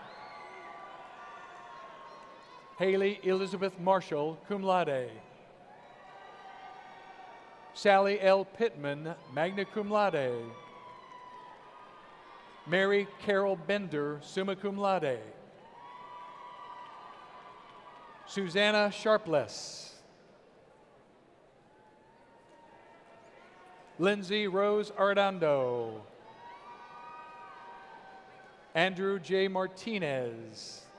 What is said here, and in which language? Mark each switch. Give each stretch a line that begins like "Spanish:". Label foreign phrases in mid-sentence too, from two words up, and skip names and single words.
English: Haley Elizabeth Marshall,
Latin: cum laude.
English: Sally L. Pittman,
Latin: magna cum laude.
English: Mary Carol Bender,
Latin: summa cum laude.
English: Susanna Sharpless. Lindsay Rose Arredondo. Andrew J. Martinez.